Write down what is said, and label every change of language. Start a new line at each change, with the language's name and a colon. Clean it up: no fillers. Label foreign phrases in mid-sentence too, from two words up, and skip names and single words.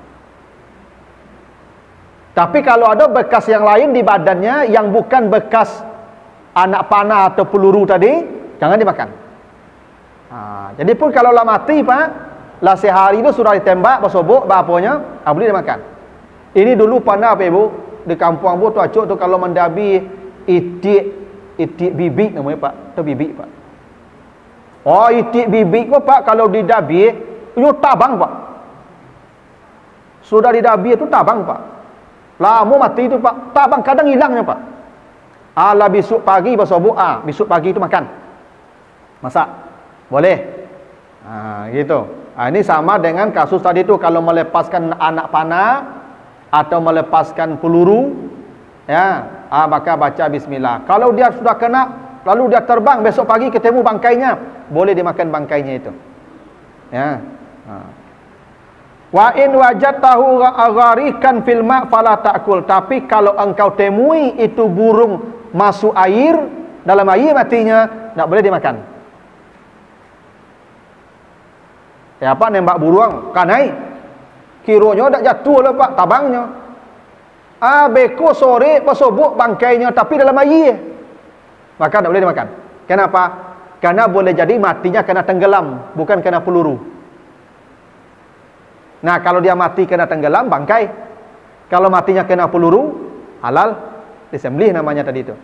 Indonesian: Tapi kalau ada bekas yang lain di badannya yang bukan bekas anak panah atau peluru tadi, jangan dimakan.
Malay: Jadi pun kalau lah mati Pak, lah sehari itu sudah ditembak, bersobok, bapanya, boleh dimakan. Ini dulu pernah Pak Ibu, di kampung Bu tu acuk tu kalau mendabi itik bibik namanya Pak, tu bibik Pak. Itik bibik Pak kalau didabi, itu tabang Pak. Sudah didabi itu tabang Pak. Lama mati itu Pak, tabang kadang hilangnya Pak. Besok pagi bersobok, besok pagi itu makan. Masak. Boleh. Gitu.
Indonesian: Ini sama dengan kasus tadi itu, kalau melepaskan anak panah atau melepaskan peluru, ya, maka baca bismillah. Kalau dia sudah kena, lalu dia terbang, besok pagi ketemu bangkainya, boleh dimakan bangkainya itu. Ya.
Arabic: Wa in wajadtahu gharikan fil ma' fala ta'kul.
Indonesian: Tapi kalau engkau temui itu burung masuk air, dalam air matinya, tak boleh dimakan.
Malay: Ya Pak, nembak burung kanai, kiranya tak jatuh lah Pak, tabangnya. Beko sore bersobok bangkainya tapi dalam air, maka tak boleh dimakan. Kenapa?
Indonesian: Karena boleh jadi matinya kena tenggelam, bukan kena peluru. Nah, kalau dia mati kena tenggelam, bangkai. Kalau matinya kena peluru, halal, disembelih namanya tadi itu.